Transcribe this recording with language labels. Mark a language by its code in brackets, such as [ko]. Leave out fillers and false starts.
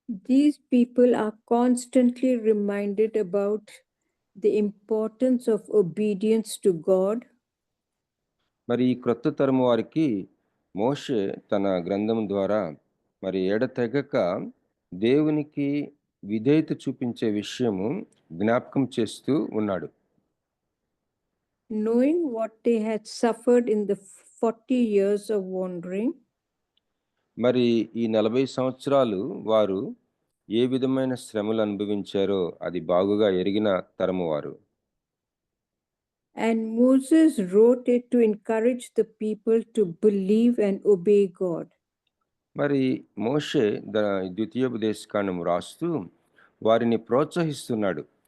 [en] These people are constantly reminded about the importance of obedience to God. [te] మరి ఈ క్రొత్త తరము వారికి మోషే తన గ్రంథం ద్వారా మరి ఎడతెగక దేవునికి విధేయత చూపించే విషయము జ్ఞాపకం చేస్తూ ఉన్నాడు. [en] Knowing what they had suffered in the 40 years of wandering, [te] మరి ఈ 40 సంవత్సరాలు వారు ఏ విధమైన శ్రమలు అనుభవించారో అది బాగుగా ఎరిగిన తరము వారు. [en] and Moses wrote it to encourage the people to believe and obey God. [te] మరి మోషే ద్వితీయోపదేశకాండం రాస్తూ వారిని ప్రోత్సహిస్తున్నాడు.